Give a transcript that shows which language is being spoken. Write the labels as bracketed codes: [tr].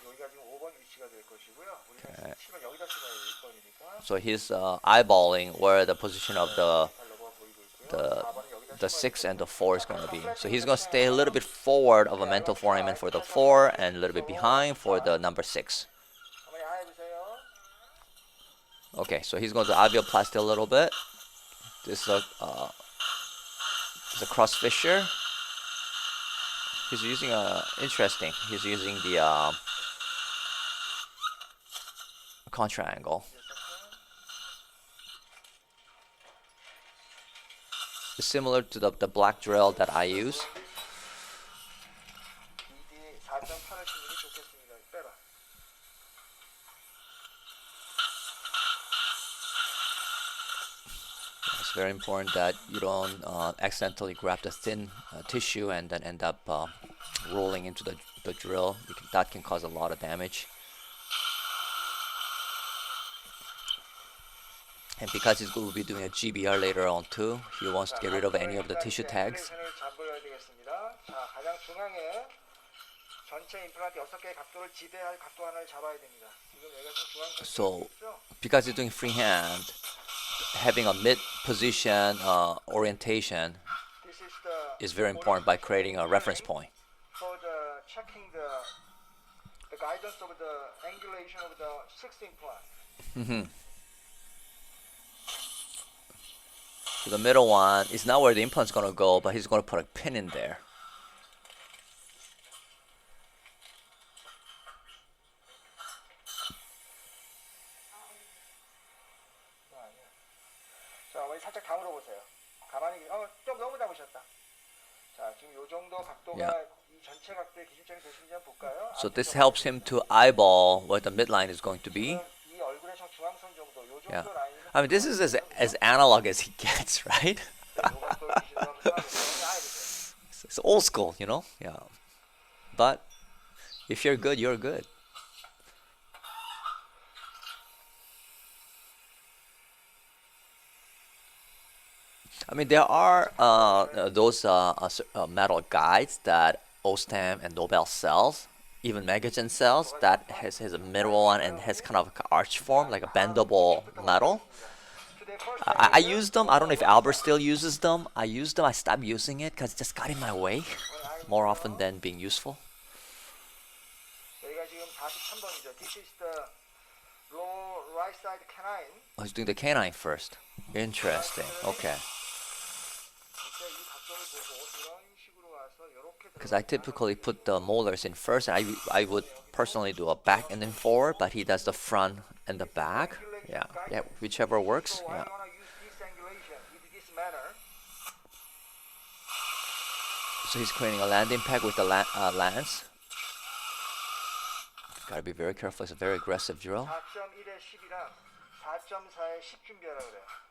[ko] 여기가 지금 5번 위치가 될 것이고요. 우리가 치면 여기다 치면 1번이니까. [en] So he's eyeballing where the position of the [ko] 로고가 보이고 있고요. 4번은 여기다 [en] 6 and the 4 is going to be. So he's going to stay a little bit forward of a mental foramen for the 4 and a little bit behind for the number 6. [ko] 어머니 하나 해보세요. [en] Okay, so he's going to alveoplasty a little bit. This is a cross fissure. He's using interesting. He's using the contra angle. It's similar to the black drill that I use. [ko] ED 4.8을 치는 게 좋겠습니다. 빼라. [en] It's very important that you don't accidentally grab the thin tissue and then end up rolling into the drill. That can cause a lot of damage. And because he's going to be doing a GBR later on too, he wants to get rid of any of the tissue tags. [ko] 을 잡아야 되겠습니다. 자, 가장 중앙에 전체 임플란트 6개의 각도를 지배할 각도 하나를 잡아야 됩니다. 지금 여기가 좀 중앙 [en] So because he's doing freehand, having a mid position orientation This is the is very important by creating a reference point. for the checking the guidance of the angulation of the sixth implant. So the middle one is not where the implant's going to go, but he's going to put a pin in there. [ko] 자, 어머니 살짝 다 물어보세요. 가만히 좀 너무 잡으셨다. 자, 지금 요 정도 각도가 [en] Yeah. [ko] 이 전체 각도의 기준점이 되시는지 한번 볼까요? [en] So this helps him to eyeball what the midline is going to be. [ko] 이 얼굴의 정 중앙선 정도, 요 정도 [en] Yeah. [ko] 라인은 [en] I mean, this is as analog as he gets, right? [ko] 요각도 기준으로 한번 해보세요. [en] It's old school, Yeah. But if you're good, you're good. I mean, there are those metal guides that Ostam and Nobel sells, even Magagen sells, that has a middle one and has kind of like an arch form, like a bendable metal. I use them. I don't know if Albert still uses them. I use them. I stopped using it because it just got in my way more often than being useful. [ko] 여기가 지금 43번이죠. [en] This is the low right side canine. Oh, he's doing the canine first. Interesting. Okay. [ko] 진짜 이 각도를 보고 이런 식으로 와서 이렇게 [en] Because I typically put the molars in first. I would personally do a back and then forward, but he does the front and the back. Yeah, whichever works. So why Yeah. you wanna use this angulation in this manner? So he's creating a landing peg with the lance. Gotta be very careful. It's a very aggressive drill. [ko] 4.1에 10이랑 4.4에 10 준비하라 그래요.